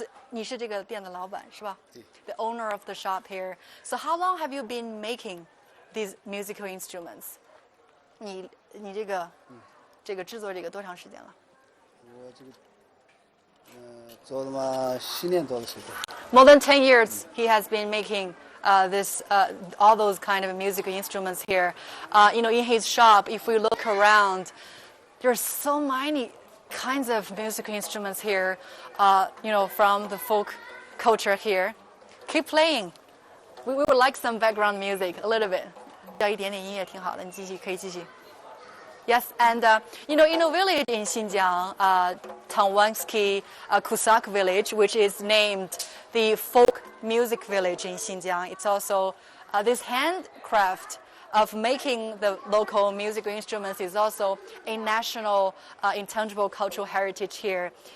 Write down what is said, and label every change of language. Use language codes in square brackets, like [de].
[zh] 你是这个店的老板是吧？ [en] The owner of the shop here. So how long have you been making these musical instruments? [zh] 你这个制作这个多长时间了？我这个做了嘛10年多的时间。 [en] More than 10 years, he has been making all those kind of musical instruments here. In his shop, if we look around, there's so many kinds of musical instruments here. From the folk culture here. Keep playing. We would like some background music, a little bit. [zh] 要一点点音乐挺好的，你继续可以继续。 [en] Yes, and in a village in Xinjiang, Tangwansky Kusak village, which is named the folk music village in Xinjiang. It's also this handcraft of making the local musical instruments is also a national intangible cultural heritage here.